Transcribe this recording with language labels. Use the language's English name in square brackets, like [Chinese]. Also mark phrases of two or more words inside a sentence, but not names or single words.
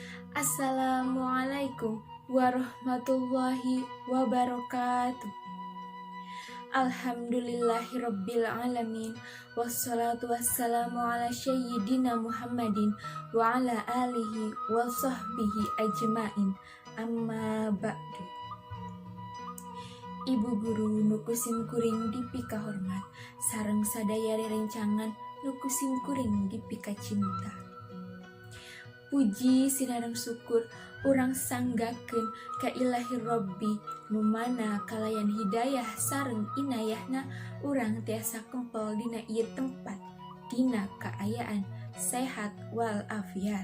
[Arabic] السلام عليكم ورحمة الله وبركاته. الحمد لله رب العالمين. والصلاة والسلام على سيدنا محمد وعلى آله وصحبه أجمعين. أما بعد. [Sundanese] Ibu guru nukusim kuring dipika hormat, sareng sadaya rerencangan nukusim kuring dipika cinta. Puji sinareng syukur urang sanggakeun ka [Arabic] إلهي ربي [Sundanese] nu mana kalayan hidayah sareng inayahna urang tiasa kempel dina ieu tempat dina kaayaan sehat [Arabic] والعافية.